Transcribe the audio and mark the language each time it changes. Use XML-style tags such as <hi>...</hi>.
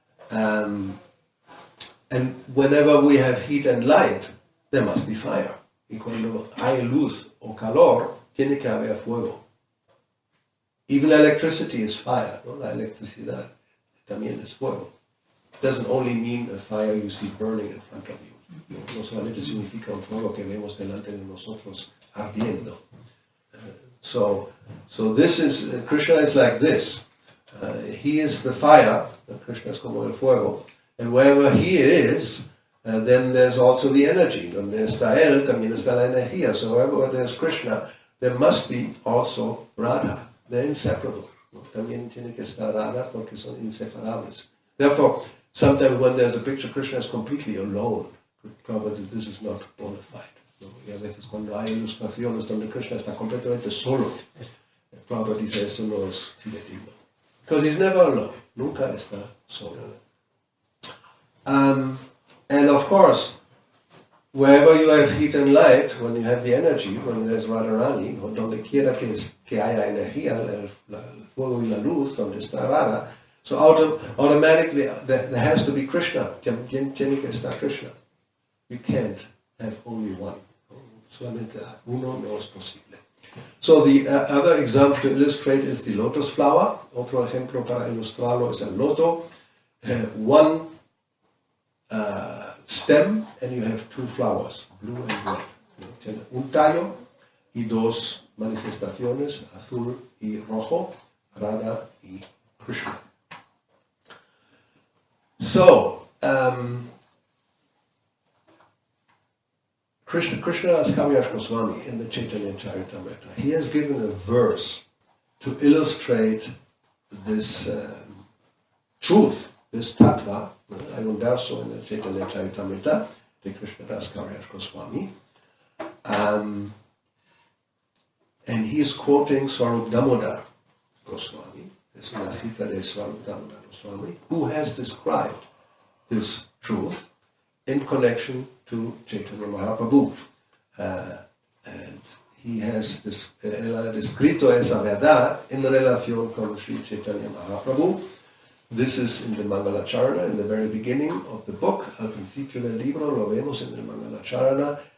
<en>And whenever we have heat and light, there must be fire.</en> <es>Y cuando hay luz o calor, tiene que haber fuego.</es> <en>Even electricity is fire.</en> <es>¿No? La electricidad también es fuego.</es> <en>It doesn't only mean a fire you see burning in front of you.</en> <es>No solamente significa un fuego que vemos delante de nosotros ardiendo.</es> <en>So this is, Krishna is like this. He is the fire,</en> <es>Krishna es como el fuego,</es> <en>and wherever he is, then there's also the energy.</en> <es>Donde está él, también está la energía.</es> <en>So wherever there's Krishna, there must be also Radha. They're inseparable.</en> <es>También tiene que estar Radha porque son inseparables.</es> <en>Therefore, sometimes when there's a picture, Krishna is completely alone. Probably this is not bona fide.</en> <es>¿No? Y a veces cuando hay ilustraciones donde Krishna está completamente solo, Prabhupada dice esto no es fidedigno.</es> <en>Because he's never alone.</en> <es>Nunca está solo.</es> <en>And of course, wherever you have heat and light, when you have the energy, when there's Radharani,</en> <es>donde quiera que haya energía, el fuego y la luz, donde está Radha,</es> <en>so automatically there has to be Krishna.</en> <es>Tiene que estar Krishna.</es> <en>You can't have only one.</en> <es>Solamente uno no es posible.</es> <en>So the other example to illustrate is the lotus flower.</en> <es>Otro ejemplo para ilustrarlo es el loto.</es> <en>One stem and you have two flowers, blue and red.</en> <es>Tiene un tallo y dos manifestaciones, azul y rojo, Radha y Krishna.</es> <en>So, Krishnadas Kaviraj Goswami in the Chaitanya Charitamrita, he has given a verse to illustrate this truth, this tattva.</en> <es>Hay un verso en el Chaitanya Charitamrita de Krishnadas Kaviraj Goswami.</es> <en>And he is quoting Swarup Damodar Goswami.</en> <es>Es una cita de Swarup Damodar Goswami,</es> <en>who has described this truth in connection to Chaitanya Mahaprabhu. And he has</en> <es>descrito esa verdad en relación con Sri Chaitanya Mahaprabhu.</es> <en>This is in the Mangalacharana, in the very beginning of the book.</en> <es>Al principio del libro lo vemos en el Mangalacharana.</es>